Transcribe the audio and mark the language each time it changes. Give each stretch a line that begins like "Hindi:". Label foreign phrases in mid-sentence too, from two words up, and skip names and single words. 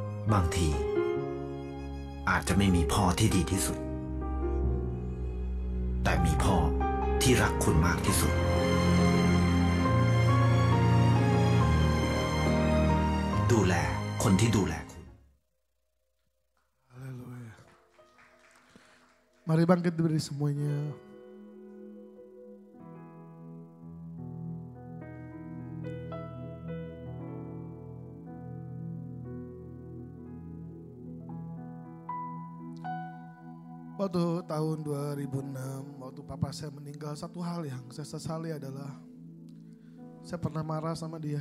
Thai: บางทีอาจจะไม่มีพ่อที่ดีที่สุดแต่มีพ่อที่รักคุณมากที่สุดดูแลคนที่ดูแลคุณ
Indonesian: Haleluya. Mari bangkit berdiri semuanya. Waktu tahun 2006, waktu papa saya meninggal, satu hal yang saya sesali adalah saya pernah marah sama dia.